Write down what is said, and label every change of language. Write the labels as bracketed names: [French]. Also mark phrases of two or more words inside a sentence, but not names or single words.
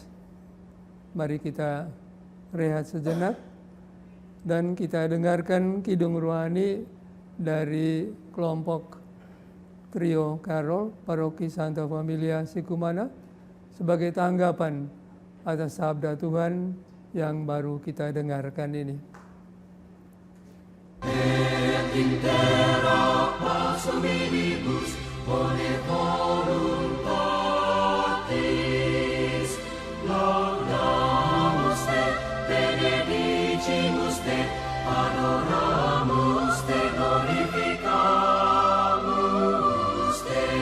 [Indonesian] Mari kita rehat sejenak dan kita dengarkan kidung rohani dari kelompok Trio Karol Paroki Santa Familia Sikumana sebagai tanggapan atas sabda Tuhan yang baru kita dengarkan ini. [Latin] Et intera pars hominibus bone voluntatis laudamus te, benedicimus te, adoramus te, glorificamus te.